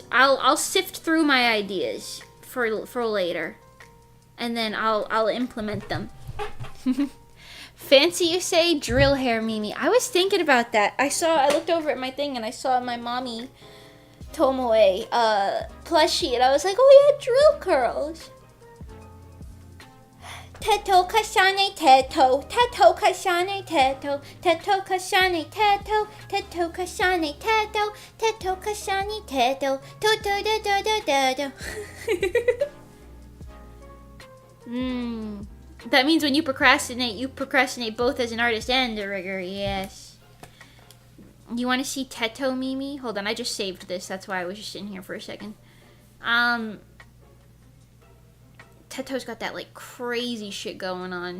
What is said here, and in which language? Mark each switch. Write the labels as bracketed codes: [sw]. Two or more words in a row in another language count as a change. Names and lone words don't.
[en] I'll sift through my ideas for later, and then I'll implement them. Fancy, you say? Drill hair, Mimi. I was thinking about that. I looked over at my thing and I saw my mommy Tomoe plushie, and I was like, oh yeah, drill curls. Teto kashane teto, teto kashane teto, teto kashane teto, teto kashane teto, teto kashane teto, to do do do do do. That means when you procrastinate both as an artist and a rigger, yes. You want to see Teto, Mimi? Hold on, I just saved this. That's why I was just in here for a second. Teto's got that, like, crazy shit going on.